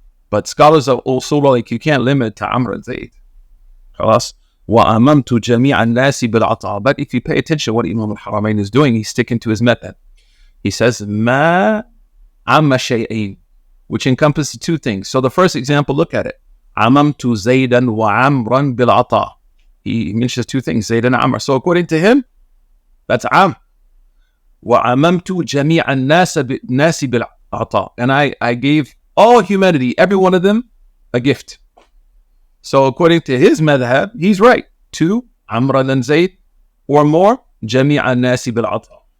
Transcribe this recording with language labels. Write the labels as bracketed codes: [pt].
[en] But scholars of Usul are like, you can't limit to Amr and Zayd. [ar] خلاص. وَأَمَمْتُ جَمِيعَ النَّاسِ بِالْعَطَاءِ. [en] But if you pay attention to what Imam al-Haramain is doing, he's sticking to his method. He says, [ar] مَا عَمَّ شَيْئَيْنِ, [en] which encompasses two things. So the first example, look at it. [ar] عَمَمْتُ زَيْدًا وَعَمْرًا بِالْعَطَاءِ. [en] He mentions two things, Zayd and Amr. So according to him, that's Am. [ar] وَعَمَمْتُ جَمِيعَ النَّاسِ بِالْعَطَاءِ. [en] And I gave all humanity, every one of them, a gift. So according to his madhab, he's right. Two, Amran and Zayd, or more, [ar] Jami'a Nasi bil Ata.